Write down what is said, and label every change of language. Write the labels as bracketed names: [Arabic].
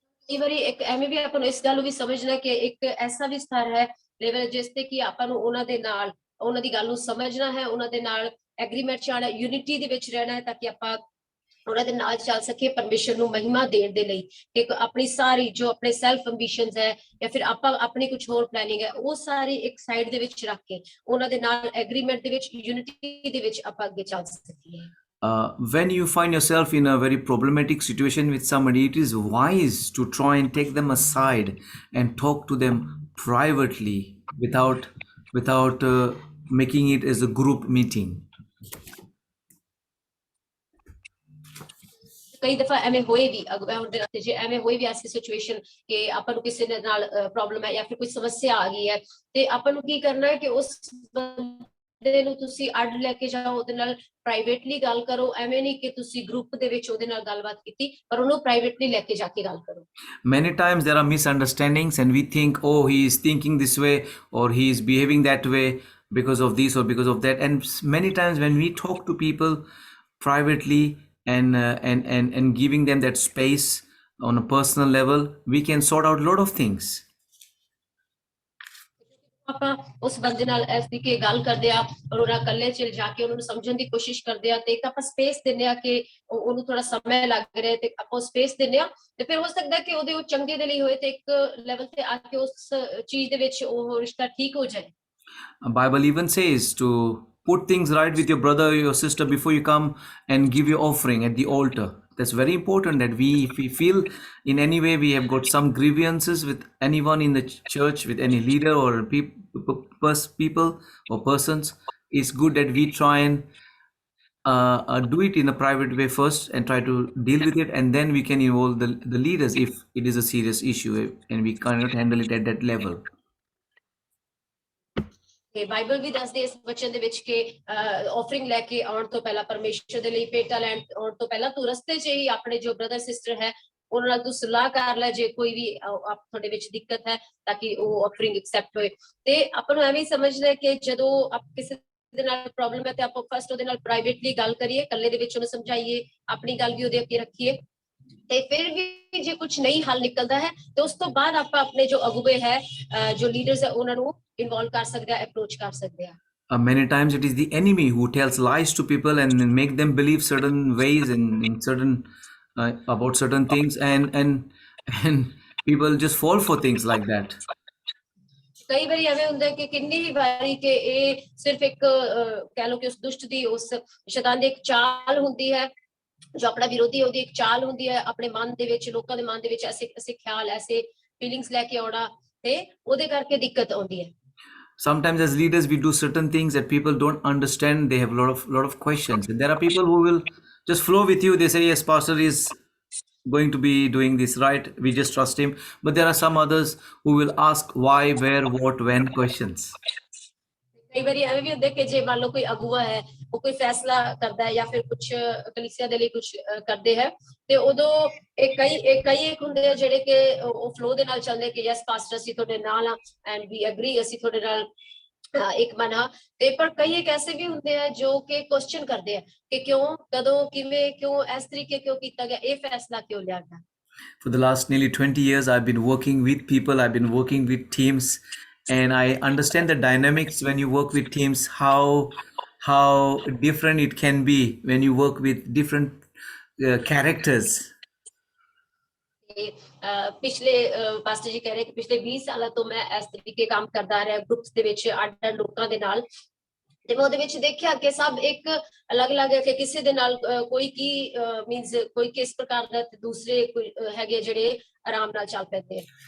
[Punjabi] ਕਈ ਵਾਰੀ ਇੱਕ ਐਵੇਂ ਵੀ ਆਪਾਂ ਨੂੰ ਇਸ ਗੱਲ ਨੂੰ ਵੀ ਸਮਝਣਾ ਕਿ ਇੱਕ ਐਸਾ ਵੀ ਸਤਰ ਹੈ ਲੈਵਲ ਜਿਸ ਤੇ ਕਿ ਆਪਾਂ ਨੂੰ ਉਹਨਾਂ ਦੀ ਗੱਲ ਨੂੰ ਸਮਝਣਾ ਹੈ, ਉਹਨਾਂ ਦੇ ਨਾਲ ਐਗਰੀਮੈਂਟ ਚ ਆਣਾ, ਯੂਨਿਟੀ ਦੇ ਵਿੱਚ ਰਹਿਣਾ ਹੈ ਤਾਂ ਕਿ ਆਪਾਂ ਉਹਨਾਂ ਦੇ ਨਾਲ ਚੱਲ ਸਕੀਏ ਪਰਮੇਸ਼ਰ ਨੂੰ ਮਹਿਮਾ ਦੇਣ ਦੇ ਲਈ। ਕਿ ਆਪਣੀ ਸਾਰੀ ਜੋ ਆਪਣੇ ਸੈਲਫ ਐਂਬੀਸ਼ਨਸ ਹੈ ਜਾਂ ਫਿਰ ਆਪਾਂ ਆਪਣੀ ਕੁਝ ਹੋਰ ਪਲੈਨਿੰਗ ਹੈ ਉਹ ਸਾਰੀ ਇੱਕ ਸਾਈਡ ਦੇ ਵਿੱਚ ਰੱਖ ਕੇ ਉਹਨਾਂ ਦੇ ਨਾਲ ਐਗਰੀਮੈਂਟ ਦੇ ਵਿੱਚ, ਯੂਨਿਟੀ ਦੇ ਵਿੱਚ ਆਪਾਂ ਅੱਗੇ ਚੱਲ ਸਕੀਏ। [English] When you find yourself in a very problematic situation with somebody, it is wise to try and take them aside and talk to them privately without making it as a group meeting. [Punjabi] ਕਈ ਦਫਾ ਐਵੇਂ ਹੋਏ ਵੀ ਜੇ ਐਵੇਂ ਹੋਏ ਵੀ ਐਸੀ situation ਕਿ ਆਪਾਂ ਨੂੰ ਕਿਸੇ ਦੇ ਨਾਲ ਪ੍ਰੋਬਲਮ ਹੈ ਜਾਂ ਫਿਰ ਕੋਈ ਸਮੱਸਿਆ ਆ ਗਈ ਹੈ ਤੇ ਆਪਾਂ ਨੂੰ ਕੀ ਕਰਨਾ ਹੈ ਕਿ ਉਸ ਬੰਦੇ ਨੂੰ ਤੁਸੀਂ ਅੱਡ ਲੈ ਕੇ ਜਾਓ, ਉਹਦੇ ਨਾਲ ਪ੍ਰਾਈਵੇਟਲੀ ਗੱਲ ਕਰੋ। ਐਵੇਂ ਨਹੀਂ ਕਿ ਤੁਸੀਂ ਗਰੁੱਪ ਦੇ ਵਿੱਚ ਉਹਦੇ ਨਾਲ ਗੱਲਬਾਤ ਕੀਤੀ, ਪਰ ਉਹਨੂੰ ਪ੍ਰਾਈਵੇਟਲੀ ਲੈ ਕੇ ਜਾ ਕੇ ਗੱਲ ਕਰੋ। [English] Many times there are misunderstandings and we think, oh, he is thinking this way or he is behaving that way because of this or because of that. And many times when we talk to people privately and giving them that space on a personal level, we can sort out a lot of things. [Punjabi] ਆਪਾਂ ਉਸ ਬੰਦੇ ਨਾਲ ਇਸ ਤਰੀਕੇ ਗੱਲ ਕਰਦੇ ਆ ਔਰ ਉਹਨਾਂ ਇਕੱਲੇ ਚ ਜਾ ਕੇ ਉਹਨਾਂ ਨੂੰ ਸਮਝਣ ਦੀ ਕੋਸ਼ਿਸ਼ ਕਰਦੇ ਆ ਤੇ ਇੱਕ ਆਪਾਂ ਸਪੇਸ ਦਿੰਦੇ ਆ ਕਿ ਉਹਨੂੰ ਥੋੜਾ ਸਮਾਂ ਲੱਗ ਰਿਹਾ ਤੇ ਆਪਾਂ ਸਪੇਸ ਦਿੰਦੇ ਆ ਤੇ ਫਿਰ ਹੋ ਸਕਦਾ ਕਿ ਉਹਦੇ ਉਹ ਚੰਗੇ ਦੇ ਲਈ ਹੋਏ ਤੇ ਇੱਕ ਲੈਵਲ ਤੇ ਆ ਕੇ ਉਸ ਚੀਜ਼ ਦੇ ਵਿੱਚ ਉਹ ਰਿਸ਼ਤਾ ਠੀਕ ਹੋ ਜਾਏ [English] Bible even says to put things right with your brother or your sister before you come and give your offering at the altar. That's very important that if we feel in any way we have got some grievances with anyone in the church, with any leader or people or persons, it's good that we try and do it in a private way first and try to deal with it, and then we can involve the leaders if it is a serious issue and we cannot handle it at that level. [Punjabi] ਤੇ Bible ਵੀ ਦੱਸਦੀ ਇਸ ਵਚਨ ਦੇ ਵਿੱਚ ਕਿ offering ਲੈ ਕੇ ਆਉਣ ਤੋਂ ਪਹਿਲਾਂ ਪਰਮੇਸ਼ਰ ਦੇ ਲਈ ਭੇਟਾ ਲੈਣ ਆਉਣ ਤੋਂ ਪਹਿਲਾਂ ਤੂੰ ਰਸਤੇ 'ਚ ਹੀ ਆਪਣੇ ਜੋ ਬ੍ਰਦਰ ਸਿਸਟਰ ਹੈ ਉਹਨਾਂ ਨਾਲ ਤੂੰ ਸਲਾਹ ਕਰ ਲੈ ਜੇ ਕੋਈ ਵੀ ਤੁਹਾਡੇ ਵਿੱਚ ਦਿੱਕਤ ਹੈ ਤਾਂ ਕਿ ਉਹ ਆਫਰਿੰਗ ਐਕਸੈਪਟ ਹੋਏ ਤੇ ਆਪਾਂ ਨੂੰ ਐਵੇਂ ਸਮਝਣਾ ਕਿ ਜਦੋਂ ਆਪ ਕਿਸੇ ਦੇ ਨਾਲ ਪ੍ਰੋਬਲਮ ਹੈ ਤੇ ਆਪਾਂ ਫਸਟ ਉਹਦੇ ਨਾਲ ਪ੍ਰਾਈਵੇਟਲੀ ਗੱਲ ਕਰੀਏ ਇਕੱਲੇ ਦੇ ਵਿੱਚ ਉਹਨੂੰ ਸਮਝਾਈਏ ਆਪਣੀ ਗੱਲ ਵੀ ਉਹਦੇ ਅੱਗੇ ਰੱਖੀਏ ਤੇ ਫਿਰ ਵੀ ਜੇ ਕੁਝ ਨਹੀਂ ਹੱਲ ਨਿਕਲਦਾ ਹੈ ਤੇ ਉਸ ਤੋਂ ਬਾਅਦ ਆਪਾਂ ਆਪਣੇ ਜੋ ਅਗੁਵੇ ਹੈ ਜੋ ਲੀਡਰਸ ਹੈ ਉਹਨਾਂ ਨੂੰ ਇਨਵੋਲਵ ਕਰ ਸਕਦੇ ਆ ਅਪਰੋਚ ਕਰ ਸਕਦੇ ਆ [English] Many times it is the enemy who tells lies to people and make them believe certain ways and in certain about certain things, and people just fall for things like that. [Punjabi] ਕਈ ਵਾਰੀ ਐਵੇਂ ਹੁੰਦਾ ਕਿ ਕਿੰਨੀ ਹੀ ਵਾਰੀ ਕਿ ਇਹ ਸਿਰਫ ਇੱਕ ਕਹਿ ਲਓ ਕਿ ਉਸ ਦੁਸ਼ਟ ਦੀ ਉਸ ਸ਼ੈਤਾਨ ਦੀ ਇੱਕ ਚਾਲ ਹੁੰਦੀ ਹੈ ਜੋ ਆਪਣਾ ਵਿਰੋਧੀ ਉਹਦੀ ਇੱਕ ਚਾਲ ਹੁੰਦੀ ਹੈ ਆਪਣੇ ਮਨ ਦੇ ਵਿੱਚ ਲੋਕਾਂ ਦੇ ਮਨ ਦੇ ਵਿੱਚ ਐਸੇ ਖਿਆਲ ਐਸੇ ਫੀਲਿੰਗਸ ਲੈ ਕੇ ਆਉਣਾ ਤੇ ਉਹਦੇ ਕਰਕੇ ਦਿੱਕਤ ਆਉਂਦੀ ਹੈ [English] Sometimes as leaders we do certain things that people don't understand. They have a lot of questions, and there are people who will just flow with you. They say yes, pastor is going to be doing this right, we just trust him. But there are some others who will ask why, where, what, when questions. [Punjabi] ਕਈ ਵਾਰੀ ਐਵੇਂ ਵੀ ਹੁੰਦਾ ਕਿ ਜੇ ਮੰਨ ਲਓ ਕੋਈ ਅਗੂਆ ਹੈ ਉਹ ਕੋਈ ਫੈਸਲਾ ਕਰਦਾ ਹੈ ਜਾਂ ਫਿਰ ਕੁਝ ਕਲੀਸਿਆ ਦੇ ਲਈ ਕੁਝ ਕਰਦੇ ਹੈ ਤੇ ਉਦੋਂ ਇਹ ਕਈ ਇੱਕ ਹੁੰਦੇ ਆ ਜਿਹੜੇ ਕਿ ਉਹ ਫਲੋ ਦੇ ਨਾਲ ਚੱਲਦੇ ਕਿ [English] yes pastor [Punjabi] ਅਸੀਂ ਤੁਹਾਡੇ ਨਾਲ ਆ [English] and we agree [Punjabi] ਅਸੀਂ ਤੁਹਾਡੇ ਨਾਲ ਇੱਕ ਮਨਾ ਤੇ ਪਰ ਕਈ ਇੱਕ ਐਸੇ ਵੀ ਹੁੰਦੇ ਆ ਜੋ ਕਿ ਕੁਐਸਚਨ ਕਰਦੇ ਆ ਕਿ ਕਿਉਂ ਕਦੋਂ ਕਿਵੇਂ ਕਿਉਂ ਇਸ ਤਰੀਕੇ ਕਿਉਂ ਕੀਤਾ ਗਿਆ ਇਹ ਫੈਸਲਾ ਕਿਉਂ ਲਿਆ ਗਿਆ [English] For the last nearly 20 years I've been working with people, I've been working with teams, and I understand the dynamics when you work with teams, how different it can be when you work with different characters. [Punjabi] ਪਿਛਲੇ pastor ਜੀ ਕਹਿ ਰਹੇ ਕਿ ਪਿਛਲੇ 20 ਸਾਲਾਂ ਤੋਂ ਮੈਂ ਇਸ ਤਰੀਕੇ ਕੰਮ ਕਰਦਾ ਰਿਹਾ ਗਰੁੱਪਸ ਦੇ ਵਿੱਚ ਅੱਡ ਲੋਕਾਂ ਦੇ ਨਾਲ ਤੇ ਮੈਂ ਉਹਦੇ ਵਿੱਚ ਦੇਖਿਆ ਕਿ ਸਭ ਇੱਕ ਅਲੱਗ-ਅਲੱਗ ਹੈ ਕਿ ਕਿਸੇ ਦੇ ਨਾਲ ਕੋਈ ਕੀ ਮੀਨਸ ਕੋਈ ਕਿਸ ਪ੍ਰਕਾਰ ਦਾ ਤੇ ਦੂਸਰੇ ਹੈਗੇ ਜਿਹੜੇ ਆਰਾਮ ਨਾਲ ਚੱਲ ਪੈਂਦੇ ਆ